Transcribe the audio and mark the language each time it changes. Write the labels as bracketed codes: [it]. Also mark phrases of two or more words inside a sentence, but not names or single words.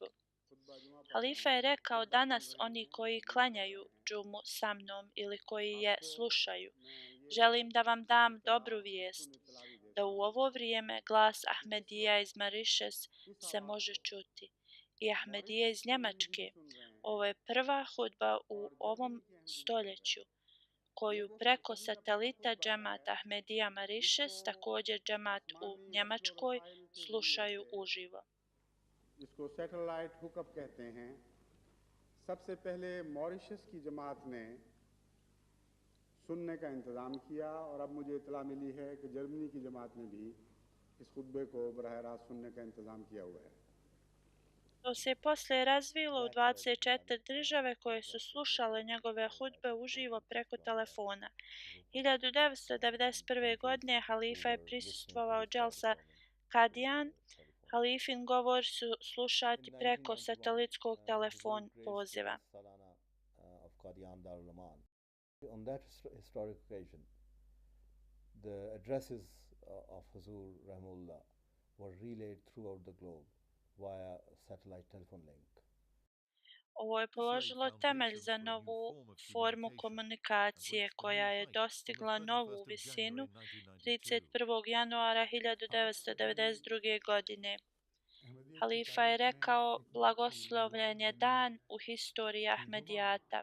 [bs] Halifa je rekao: danas oni koji klanjaju džumu sa mnom ili koji je slušaju, želim da vam dam dobru vijest, da u ovo vrijeme glas Ahmedija iz Marišes se može čuti i Ahmedije iz Njemačke. Ovo je prva hudba u ovom stoljeću koju preko satelita džemat Ahmedija Marišes, također džemat u Njemačkoj, slušaju uživo. [ur] اس کو [en] satellite hookup [ur] کہتے ہیں۔ سب سے پہلے ماریشس کی جماعت نے سننے کا انتظام کیا اور اب مجھے اطلاع ملی ہے کہ جرمنی کی جماعت نے بھی اس خطبے کو براہِ راست سننے کا انتظام کیا ہوا ہے. [bs] To se poslije razvilo u 24 države koje su slušale njegove hudbe uživo preko telefona. 1991. godine halifa je prisustvovao dželsa Kadijan. Halifin govor su slušati preko satelitskog telefon poziva. [en] On that historic occasion, the addresses of Huzur Rahimullah were relayed throughout the globe via satellite telephone link. [bs] Ovo je položilo temelj za novu formu komunikacije koja je dostigla novu visinu 31. januara 1992. godine. Halifa je rekao: blagoslovljen je dan u historiji Ahmedijata.